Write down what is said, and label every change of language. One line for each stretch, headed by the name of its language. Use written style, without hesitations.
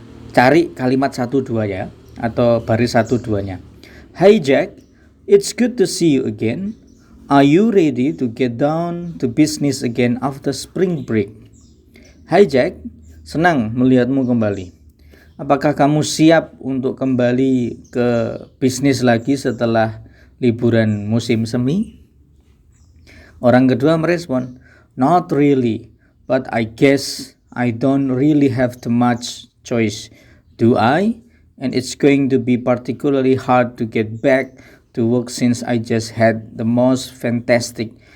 Indonesian: Cari kalimat 1, 2 ya, atau baris 1, 2-nya.
English: Hi Jack, it's good to see you again. Are you ready to get down to business again after spring break?
Indonesian: Hai Jack, senang melihatmu kembali. Apakah kamu siap untuk kembali ke bisnis lagi setelah liburan musim semi? Orang kedua merespon,
English: not really, but I guess I don't really have too much choice, do I? And it's going to be particularly hard to get back to work since I just had the most fantastic